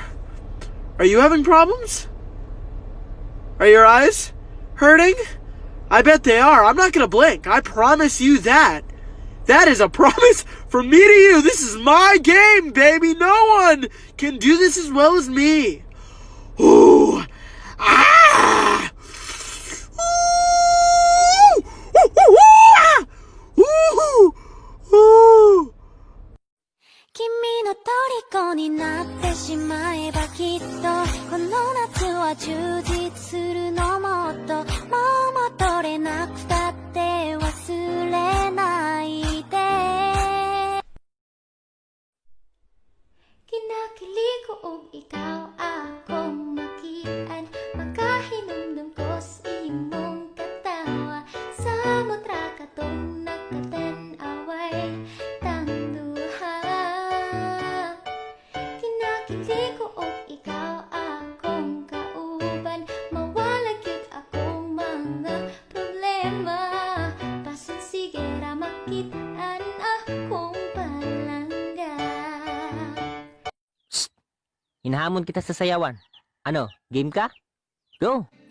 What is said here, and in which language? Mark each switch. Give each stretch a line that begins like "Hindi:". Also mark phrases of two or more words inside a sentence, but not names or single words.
English: Are you having problems? Are your eyes hurting? I bet they are. I'm not gonna blink. I promise you that. That is a promise from me to you. This is my game, baby. No one can do this as well as me. Ooh. Ah! Ooh! Ooh! Ooh!
Japanese: 君の虜になってしまえばきっとこの夏は充実するのもっともう戻れなくたって忘れないで
Cebuano: Kinakilig ko og ikaw akong makian makahinumdum ko sa imong katawa sa mutra katong nagkatan-away tangduha Kinakilig ko og ikaw akong kauban mawalag yun akong mga problema pasun sige ra makitaan akong palangga
Filipino: Hinahamon kita sa sayawan. Ano, game ka? Go!